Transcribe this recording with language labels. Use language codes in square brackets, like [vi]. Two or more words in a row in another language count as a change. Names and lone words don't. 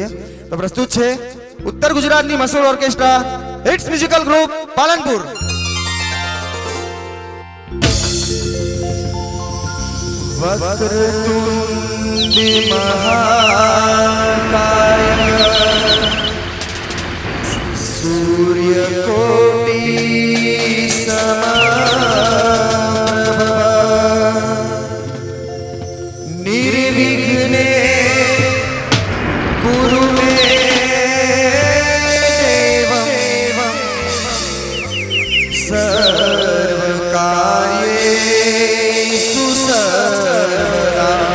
[gu] તો પ્રસ્તુત છે ઉત્તર ગુજરાતની મશહૂર ઓર્કેસ્ટ્રા હિટ્સ મ્યુઝિકલ ગ્રુપ પાલનપુર। [sa] વક્રતુંડી મહાકાય सूर्यकोटि समप्रभा निर्विघ्ने कुरु मे देवं सर्वकार्येषु सर्वदा